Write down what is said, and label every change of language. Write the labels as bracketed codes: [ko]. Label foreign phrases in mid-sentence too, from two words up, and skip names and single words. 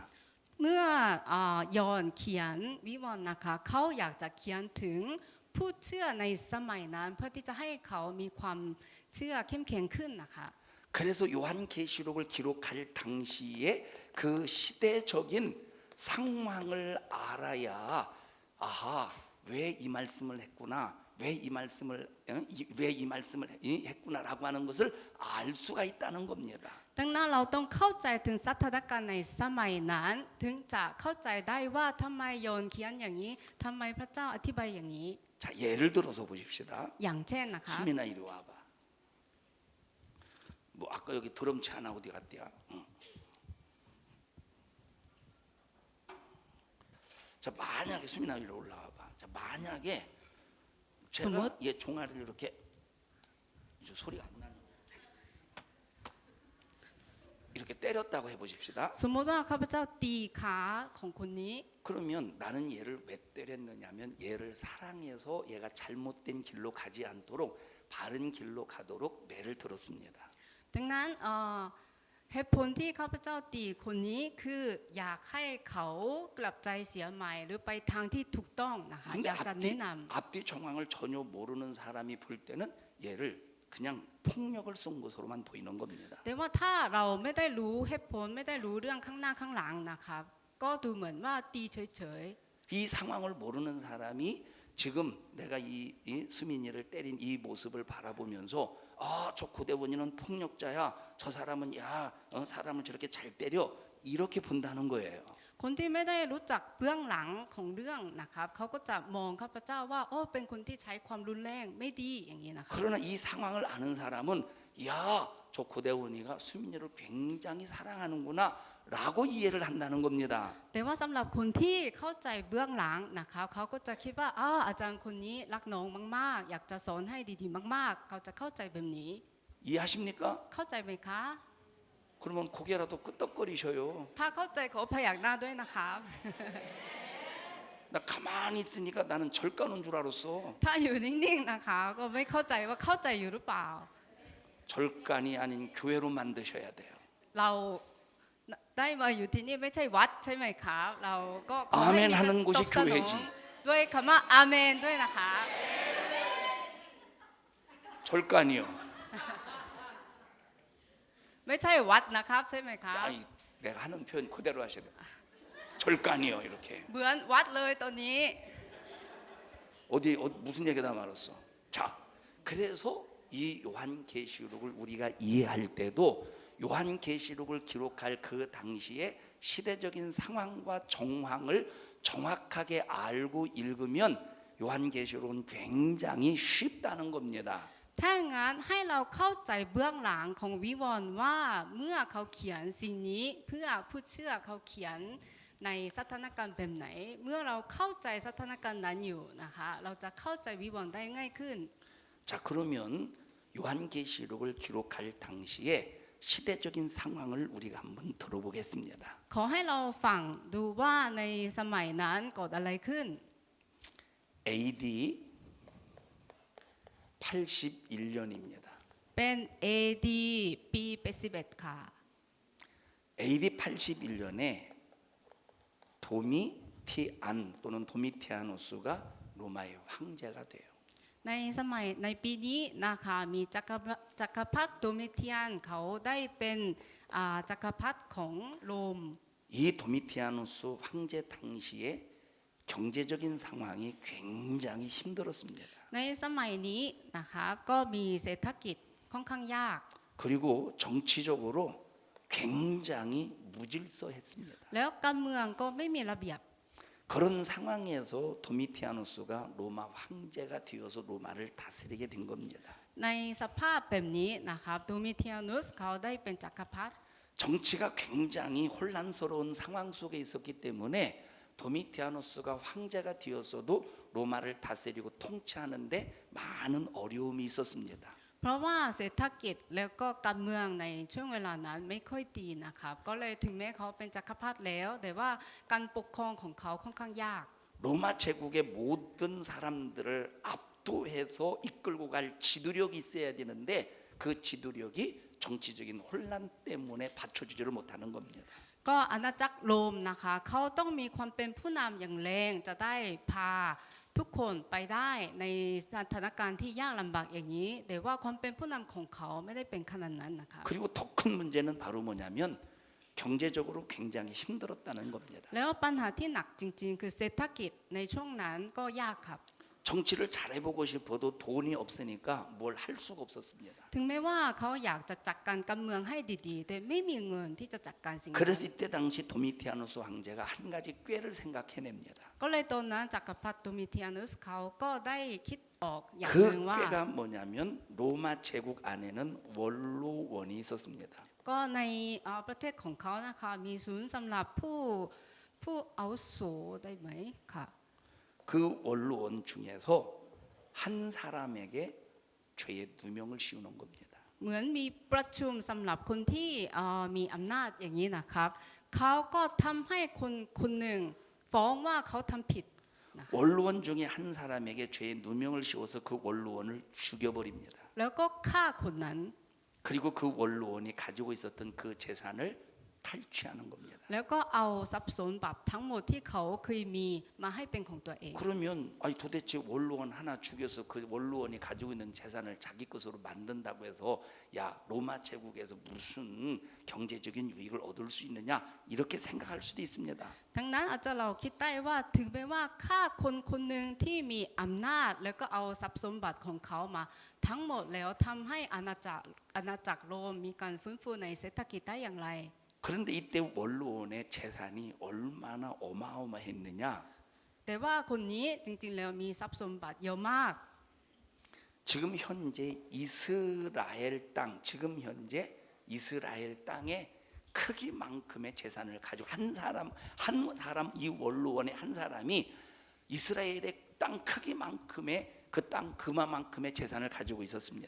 [th] เมื่อยอนเขียนวิวรณ์นะคะเขาอยากจะเขียนถึงผู้เชื่อในสมัยนั้นเพื่อที่จะให้เขามีความเชื่อเข้มแข็งขึ้นนะคะ [ko] 그래서 요한계시록을 기록할 당시에 그 시대적인 상황을 알아야 아하 왜 이 말씀을 했구나 왜 이 말씀을 했구나라고 하는 것을 알 수가 있다는 겁니다. [th] ดังนั้นเราต้องเข้าใจถึงสถานการณ์ในสมัยนั้นถึงจะเข้าใจได้ว่าทำไมโยนเขียนอย่างนี้ทำไมพระเจ้าอธิบายอย่างนี้ [ko] 자, 예를 들어서 보십시다. [th] อย่างเช่นนะคะ [ko] 수민아 이리 와봐. 뭐 아까 여기 드럼치 하나 어디 갔대야? 응. 자, 만약에 수민아 이리 올라와봐. 자, 만약에 제가 얘 종아리를 이렇게 소리가 안 나는 이렇게 때렸다고 해보십시다. [th] สมมติว่าข้าพเจ้าตีขาของคนนี้ [ko] 그러면 나는 얘를 왜 때렸느냐면 얘를 사랑해서 얘가 잘못된 길로 가지 않도록 바른 길로 가도록 매를 들었습니다. [th] ดังนั้นเหตุผลที่ข้าพเจ้าตีคนนี้คืออยากให้เขากลับใจเสียใหม่หรือไปทางที่ถูกต้องนะคะอยากจะแนะนำ [ko] 앞뒤 정황을 전혀 모르는 사람이 볼 때는 얘를 그냥 폭력을 쓴 것으로만 보이는 겁니다. [th] แต่ว่าถ้าเราไม่ได้รู้เหตุผลไม่ได้รู้เรื่องข้างหน้าข้างหลังนะครับก็ดูเหมือนว่าตีเฉย [ko] 이 상황을 모르는 사람이 지금 내가 이 수민이를 때린 이 모습을 바라보면서 아, 저 고대원이는 폭력자야. 저 사람은 사람을 저렇게 잘 때려. 이렇게 본다는 거예요. [th] ๆคนที่ไม่ได้รู้จักเบื้องหลังของเรื่องนะครับเขาก็จะมองข้าพเจ้าว่าโอ้เป็นคนที่ใช้ความรุนแรงไม่ดีอย่างนี้นะคะ [ko] 그러나 이 상황을 아는 사람은 야, 저 고대원이가 수민이를 굉장히 사랑하는구나 라고 이해를 한다는 겁니다. [th] แต่ว่าสำหรับคนที่เข้าใจเบื้องหลังนะครับเขาก็จะคิดว่าอาจารย์คนนี้รักน้องมากๆอยากจะสอนให้ดีๆมากๆเขาจะเข้าใจแบบนี้ [ko] 이해하십니까? [th] เข้าใจไหมคะ [ko] 그러면 고개라도 끄덕거리셔요. [th] ถ้าเข้าใจขอพยักหน้าด้วยนะครับ [ko] 나 가만히 있으니까 나는 절 까는 줄 알았어. [th] ถ้าอยู่นิ่งๆนะคะก็ไม่เข้าใจว่าเข้าใจอยู่หรือเปล่า [ko] 절간이 아닌 교회로 만드셔야 돼요. [th] เราได้มาอยู่ที่นี่ไม่ใช่วัดใช่ไหมครับเราก็ขอให้ [ko] 아멘 [th] มี [ko] 하는 [th] การต [ko] 곳이 [th] อบสนอง [ko] 교회지. [th] ด้วยคำว่าอาเมนด้วยนะคะ [ko] 절간이요. [th] ไม่ใช่วัดนะครับใช่ไหมครับ [ko] 아니, 내가 하는 표현 그대로 하셔야 돼요. 절간이요 이렇게. [th] เหมือนวัดเลยตัวนี้ [ko] 무슨 얘기다 말았어. 자, 그래서 이 요한계시록을 우리가 이해할 때도 요한계시록을 기록할 그 당시에 시대적인 상황과 정황을 정확하게 알고 읽으면 요한계시록은 굉장히 쉽다는 겁니다. [th] ถ้างั้นให้เราเข้าใจเบื้องหลังของวิวรณ์ว่าเมื่อเขาเขียนสิ่งนี้เพื่อผู้เชื่อเขาเขียนในสถานการณ์แบบไหน เมื่อเราเข้าใจสถานการณ์นั้นอยู่นะคะเราจะเข้าใจวิวรณ์ได้ง่ายขึ้น [ko] 자, 그러면 요한계시록을 기록할 당시에 시대적인 상황을 우리가 한번 들어보겠습니다. [th] ขอให้เราฟังดูว่าในสมัยนั้นเกิดอะไรขึ้น [ko] AD 81년입니다. [th] เป็น AD ปี81ค่ะ [ko] AD 81년에 도미티안 또는 도미티아누스가 로마의 황제가 돼요. [th] ในสมัยในปีนี้นะคะมีจักรพรรดิโดมิเทียนเขาได้เป็นจักรพรรดิของโรม [ko] 이 도미티아누스 황제 당시에 경제적인 상황이 굉장히 힘들었습니다. [th] ในสมัยนี้นะคะก็มีเศรษฐกิจค่อนข้างยาก [ko] 그리고 정치적으로 굉장히 무질서했습니다. [th] แล้วการเมืองก็ไม่มีระเบียบ [ko] 그런 상황에서 도미티아누스가 로마 황제가 되어서 로마를 다스리게 된 겁니다. [th] ในสภาพแบบนี้นะครับโดมิเทียนุสเขาได้เป็นจักรพรรดิ [ko] 정치가 굉장히 혼란스러운 상황 속에 있었기 때문에 도미티아누스가 황제가 되었어도 로마를 다스리고 통치하는데 많은 어려움이 있었습니다. [th] เพราะว่าเศรษฐกิจแล้วก็การเมืองในช่วงเวลานั้นไม่ค่อยดีนะครับก็เลยถึงแม้เขาเป็นจักรพรรดิแล้ว แต่ว่าการปกครองของเขาค่อนข้างยาก [ko] 로마 제국의 모든 사람들을 압도해서 이끌고 갈 지도력이 있어야 되는데 그 지도력이 정치적인 혼란 때문에 받쳐주지를 못하는 겁니다. [th] ก็อาณาจักรโรมนะคะเขาต้องมีความเป็นผู้นำอย่างแรงจะได้พาทุกคนไปได้ในสถานการณ์ที่ยากลำบากอย่างนี้แต่ว่าความเป็นผู้นำของเขาไม่ได้เป็นขนาดนั้นนะคะ [ko] 그리고 더 큰 문제는 바로 뭐냐면 경제적으로 굉장히 힘들었다는 겁니다. [th] แล้วปัญหาที่หนักจริงๆ คือเศรษฐกิจในช่วงนั้นก็ยากครับ [ko] 정치를 잘해보고 싶어도 돈이 없으니까 뭘 할 수가 없었습니다. [th] ถึงแม้ว่าเขาอยากจะจัดการการเมืองให้ดีๆ แต่ไม่มีเงินที่จะจัดการสิ่งนั้น [ko] 그래서 이때 당시 도미티아누스 황제가 한 가지 꾀를 생각해냅니다. [th] ก็เลยตอนนั้นจักรพรรดิโดมิเทียนุสเขาก็ได้คิดออกอย่างห [ko] 그 [th] นึ่งว่า [ko] 꾀가 뭐냐면 로마 제국 안에는 원로원이 있었습니다. [th] ก็ในประเทศของเขานะคะมีศูนย์สำหรับผู้อาวุโสได้ไหมค่ะ [ko] 그 원로원 중에서 한 사람에게 죄의 누명을 씌우는 겁니다. [th] เหมือนมีประชุมสำหรับคนที่มีอำนาจอย่างนี้นะครับเขาก็ทำให้คนหนึ่งฟ้องว่าเขาทำผิด [ko] 원로원 중에 한 사람에게 죄의 누명을 씌워서 그 원로원을 죽여버립니다. [th] แล้วก็ฆ่าคนนั้น [ko] 그리고 그 원로원이 가지고 있었던 그 재산을 탈취하는 겁니다. [th] แล้วก็เอาทรัพย์สมบัติทั้งหมดที่เขาเคยมีมาให้เป็นของตัวเอง [ko] 그러면 아니 도대체 원로원 하나 죽여서 그 원로원이 가지고 있는 재산을 자기 것으로 만든다고 해서 야 로마 제국에서 무슨 경제적인 유익을 얻을 수 있느냐 이렇게 생각할 수도 있습니다. [th] ทั้งนั้นอาจจะเราคิดได้ว่าถึงแม้ว่าฆ่าคนคนหนึ่งที่มีอำนาจแล้วก็เอาทรัพย์สมบัติของเขามาทั้งหมดแล้วทำให้อาณาจักรโรมมีการฟื้นฟูในเศรษฐกิจได้อย่างไร [ko] 그런데 이때 원로원의 재산이 얼마나 어마어마했느냐 [th] แต่ว่าคนนี้จริงๆแล้วมีทรัพย์สมบัติเยอะมาก [ko] 지금 현재 이스라엘 땅 지금 현재 이스라엘 땅의 크기만큼의 재산을 가지고 한 사람 이 원로원의 한 사람이 이스라엘의 땅 크기만큼의 그 땅 그만큼의 재산을 가지고 있었습니다.